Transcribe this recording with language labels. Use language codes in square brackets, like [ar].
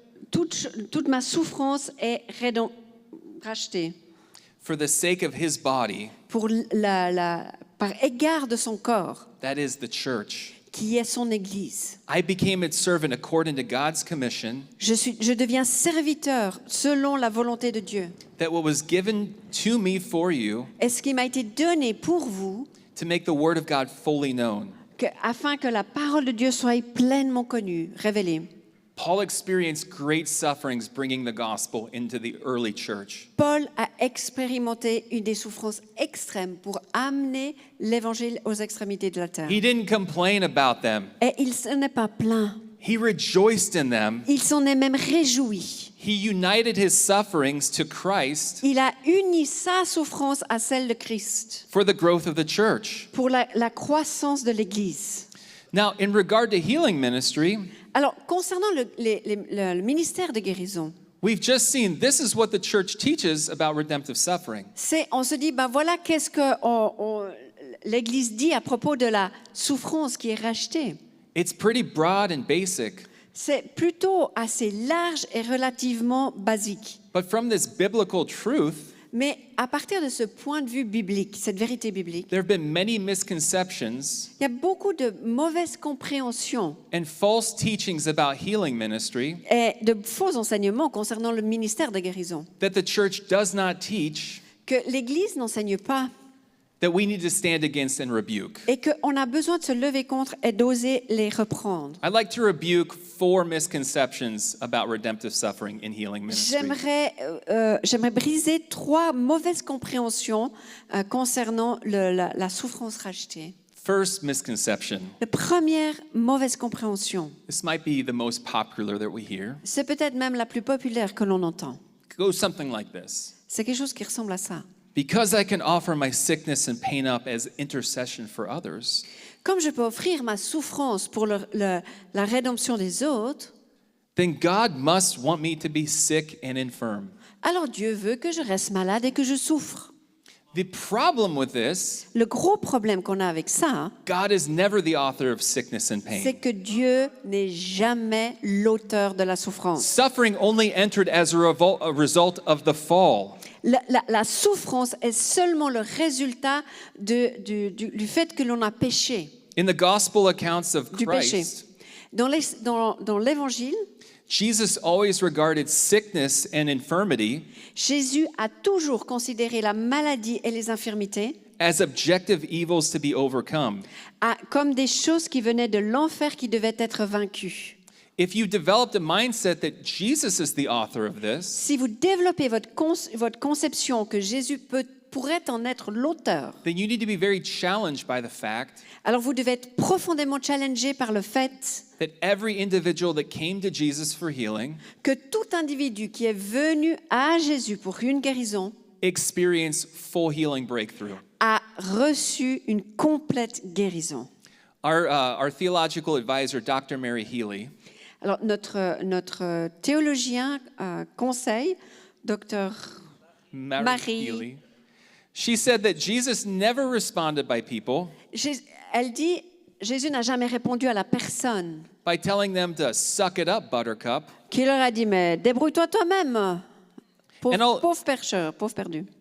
[fr] toute ma souffrance est rachetée [en] For the sake of his body, [fr] pour par égard de son corps, [en] that is the church. [fr] qui est son Église. [en] I became its servant according to God's commission, [fr] Je deviens serviteur selon la volonté de Dieu. [en] that what was given to me for you, [fr] Et ce qui m'a été donné pour vous, [en] to make the word of God fully known. [fr] afin que la parole de Dieu soit pleinement connue, révélée. [en] Paul experienced great sufferings bringing the gospel into the early church. [fr] Paul a expérimenté des souffrances extrêmes pour amener l'évangile aux extrémités de la terre. [en] He didn't complain about them. [fr] Et il s'en est pas plaint. [en] He rejoiced in them. [fr] Il s'en est même réjoui. [en] He united his sufferings to Christ [fr] Il a uni sa souffrance à celle de Christ [en] for the growth of the church. [fr] pour la croissance de l'Église. [en] Now, in regard to healing ministry, [fr] Alors, concernant le ministère de guérison, [en] we've just seen this is what the church teaches about redemptive suffering. [fr] on se dit, ben voilà qu'est-ce que l'Église dit à propos de la souffrance qui est rachetée. [en] It's pretty broad and basic, [fr] C'est plutôt assez large et relativement basique. [en] but from this biblical truth, [fr] Mais à partir de ce point de vue biblique, cette vérité biblique, [en] there have been many misconceptions [fr] il y a beaucoup de mauvaises compréhensions [en] and false teachings about healing ministry [fr] et de faux enseignements concernant le ministère de guérison [en] that the church does not teach, [fr] que l'Église n'enseigne pas [en] that we need to stand against and rebuke. [fr] et qu'on a besoin de se lever contre et d'oser les reprendre. [en] I'd like to rebuke 4 misconceptions about redemptive suffering in healing ministry. [fr] J'aimerais briser 3 mauvaises compréhensions concernant la souffrance rachetée. [en] First misconception. [fr] La première mauvaise compréhension, [en] This might be the most popular that we hear. [fr] c'est peut-être même la plus populaire que l'on entend. [en] It goes something like this. [fr] C'est quelque chose qui ressemble à ça. [en] Because I can offer my sickness and pain up as intercession for others, [fr] Comme je peux offrir ma souffrance pour la rédemption des autres, [en] then God must want me to be sick and infirm. [fr] alors Dieu veut que je reste malade et que je souffre. [en] The problem with this, [fr] Le gros problème qu'on a avec ça, [en] God is never the author of sickness and [fr] c'est [en] pain. [fr] que Dieu n'est jamais l'auteur de la souffrance. [en] Suffering only entered as a result of the fall. [fr] La souffrance est seulement le résultat du fait que l'on a péché, [en] In the gospel accounts of [fr] du péché. [en] Christ, [fr] Dans l'Évangile, [en] Jesus always regarded sickness and infirmity [fr] Jésus a toujours considéré la maladie et les infirmités [en] as objective evils to be overcome. [fr] comme des choses qui venaient de l'enfer qui devaient être vaincues. [en] If you developed a mindset that Jesus is the author of this, [fr] Si vous développez votre conception que Jésus pourrait en être l'auteur, [en] then you need to be very challenged by the fact [fr] alors vous devez être profondément challengé par le fait [en] that every individual that came to Jesus for healing [fr] que tout individu qui est venu à Jésus pour une guérison [en] experienced full healing breakthrough. [fr] a reçu une complète guérison. [en] Our theological advisor, Dr. Mary Healy, [fr] Alors notre théologien conseil, docteur Marie. [en] Healy, she said that Jesus never responded by people [fr] Elle dit, Jésus n'a jamais répondu à la personne [en] by telling them to suck it up, buttercup. [fr] qui leur a dit, mais débrouille-toi toi-même, pauvre pécheur, pauvre perdu.